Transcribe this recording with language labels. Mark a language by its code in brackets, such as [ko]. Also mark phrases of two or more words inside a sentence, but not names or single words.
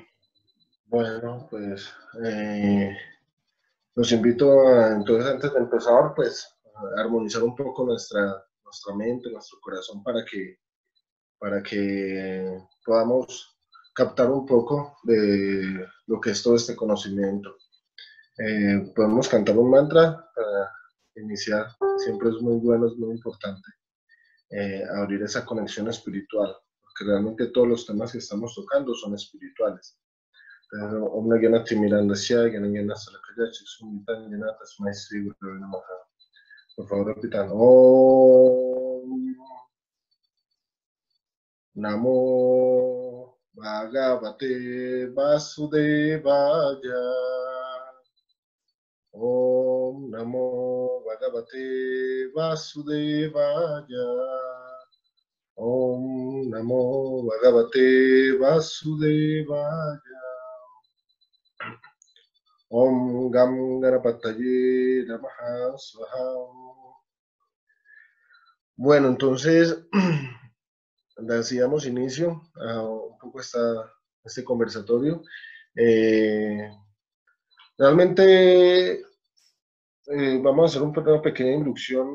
[es] Bueno, pues los invito a, entonces antes de empezar, pues a armonizar un poco nuestra mente, nuestro corazón para que podamos captar un poco de lo que es todo este conocimiento. Podemos cantar un mantra para iniciar, siempre es muy bueno, es muy importante abrir esa conexión espiritual, porque realmente todos los temas que estamos tocando son espirituales. [sa] Om Nagana Timirandasya, Ganagana Salakaya, Chiksumitan, Yanata Smaistri, Guru Namaha. [es] Por favor, repitan. [sa] Om Namo Bhagavate Vasudevaya. Om Namo Bhagavate Vasudevaya. Om Namo Bhagavate Vasudevaya. Om Gam Ganapataye Namaha Swaha. [es] Bueno, entonces decíamos inicio a un poco este conversatorio. Realmente vamos a hacer una pequeña inducción.